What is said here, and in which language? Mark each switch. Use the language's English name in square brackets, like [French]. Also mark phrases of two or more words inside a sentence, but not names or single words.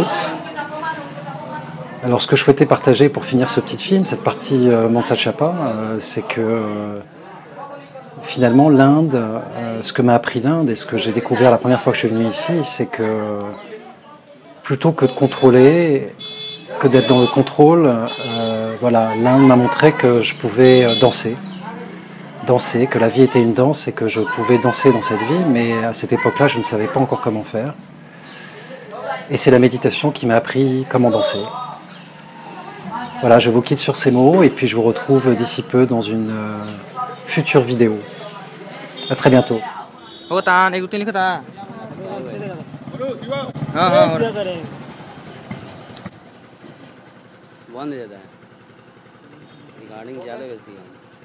[French] Alors ce que je souhaitais partager pour finir ce petit film, cette partie Mansa Chapa, c'est que finalement l'Inde, ce que m'a appris l'Inde et ce que j'ai découvert la première fois que je suis venu ici, c'est que plutôt que de contrôler, que d'être dans le contrôle, voilà, l'Inde m'a montré que je pouvais danser, que la vie était une danse et que je pouvais danser dans cette vie, mais à cette époque-là, je ne savais pas encore comment faire. Et c'est la méditation qui m'a appris comment danser. Voilà, je vous quitte sur ces mots et puis je vous retrouve d'ici peu dans une future vidéo. À très bientôt. [Hindi] बंद हो जाता है। गार्डनिंग ज़्यादा वैसी है